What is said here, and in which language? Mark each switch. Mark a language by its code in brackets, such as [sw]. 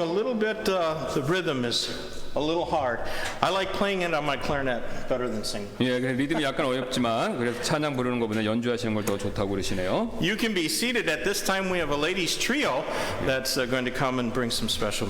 [en] A little bit, the rhythm is a little hard. I like playing it on my clarinet better than singing. [ko] 예, 리듬이 약간 어렵지만 그래서 찬양 부르는 것보다 연주하시는 걸 더 좋다고 그러시네요. [en] You can be seated. At this time, we have a ladies trio that's going to come and bring some special